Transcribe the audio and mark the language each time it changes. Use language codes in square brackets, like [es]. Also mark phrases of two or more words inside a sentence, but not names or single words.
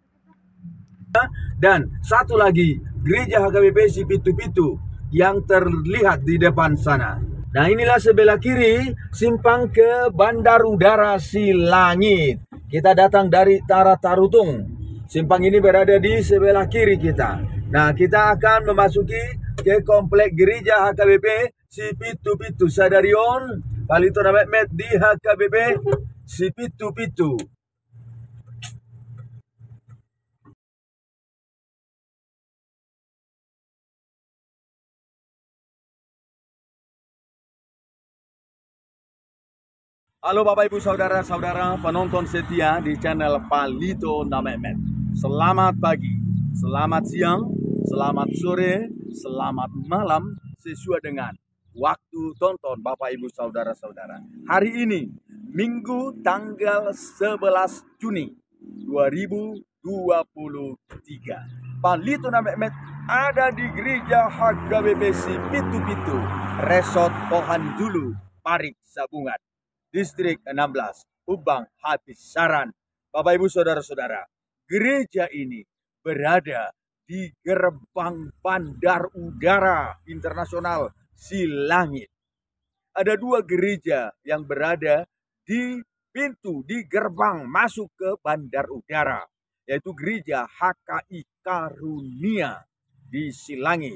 [id] Dan satu lagi Gereja HKBP Sipitu Pitu yang terlihat di depan sana. Nah inilah sebelah kiri simpang ke Bandar Udara Silangit. Kita datang dari Tara Tarutung. Simpang ini berada di sebelah kiri kita. Nah kita akan memasuki ke komplek Gereja HKBP Sipitu Pitu. Sadarion Palito na Mehmet di HKBP Sipitu Pitu. Halo Bapak Ibu saudara-saudara penonton setia di channel Palito na Mehmet. Selamat pagi, selamat siang, selamat sore, selamat malam sesuai dengan waktu tonton Bapak Ibu saudara-saudara. Hari ini Minggu tanggal 11 Juni 2023. Palito na Mehmet ada di Gereja HKBP Sipitu Pitu, Resort Pohanjulu, Parik Sabungan, Distrik 16, Ubang Habis Saran. Bapak Ibu saudara-saudara, gereja ini berada di gerbang Bandar Udara Internasional Silangit. Ada dua gereja yang berada di pintu, di gerbang masuk ke Bandar Udara, yaitu Gereja HKI Karunia di Silangit.